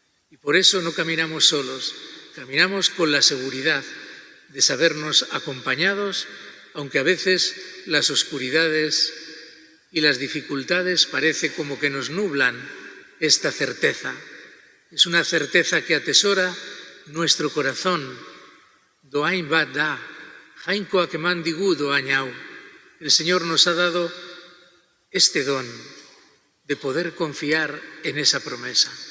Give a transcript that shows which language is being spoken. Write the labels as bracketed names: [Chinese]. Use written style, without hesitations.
[Spanish] Y por eso no caminamos solos, caminamos con la seguridad de sabernos acompañados, aunque a veces las oscuridades y las dificultades parece como que nos nublan esta certeza. Es una certeza que atesora nuestro corazón. [Basque] Doain bat da, jainkoak eman digu doainau. [Spanish] El Señor nos ha dado este don de poder confiar en esa promesa.